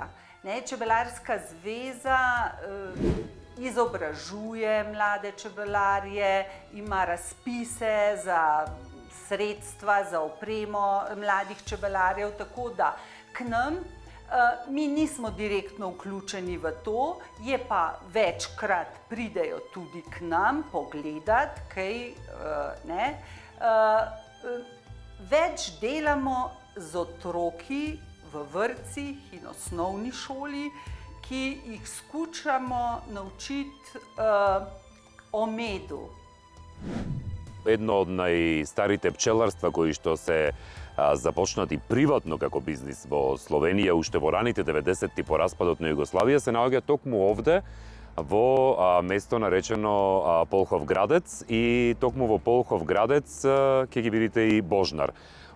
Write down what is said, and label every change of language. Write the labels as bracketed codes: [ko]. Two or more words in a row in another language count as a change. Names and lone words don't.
[sl] Čebelarska zveza izobražuje mlade čebelarje, ima razpise za sredstva, za opremo mladih čebelarjev, tako da k nam mi nismo direktno vključeni v to, je pa večkrat pridejo tudi k nam pogledati, kaj ne. Več delamo z otroki v vrtcih in osnovni šoli, ki jih skušamo naučiti o medu. [mk] Едно од најстарите пчеларства кои што се започнати приватно како бизнис во Словенија уште во раните 90-ти по распадот на Југославија се наоѓа токму овде во место наречено Полхов Градец и токму во Полхов Градец ќе ги видите и Божнар.